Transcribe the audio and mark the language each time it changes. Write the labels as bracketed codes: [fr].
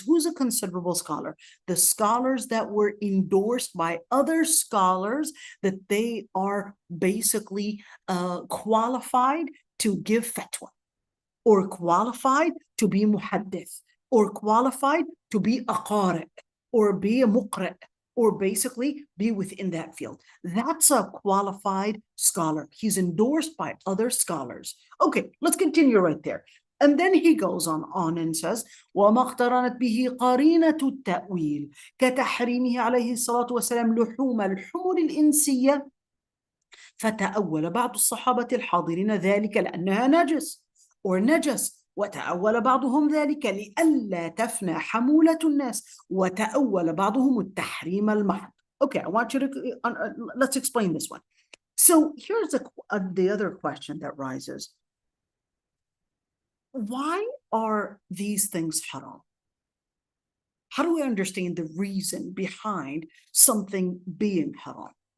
[en] Who's a considerable scholar? The scholars that were endorsed by other scholars, that they are basically qualified to give fatwa, or qualified to be muhaddith, or qualified to be a qari, or be a muqri, or basically be within that field. That's a qualified scholar. He's endorsed by other scholars. Okay, let's continue right there. And then he goes on and says, [ar] وَمَا اقْتَرَنَتْ بِهِ قَرِينَةُ التَّأْوِيلِ كَتَحْرِيمِهِ عَلَيْهِ الصَّلَاةُ وَسَلَامُ لُحُومَ الْحُمُرِ الْإِنسِيَّةِ فتأول بعض الصحابة الحاضرين ذلك لأنها نجس or نجس وتأول بعضهم ذلك لئلا تفنى حمولة الناس وتأول بعضهم التحريم المحض. [en] Okay, I want you to let's explain this one. So here's the other question that rises. Why are these things haram? How do we understand the reason behind something being haram?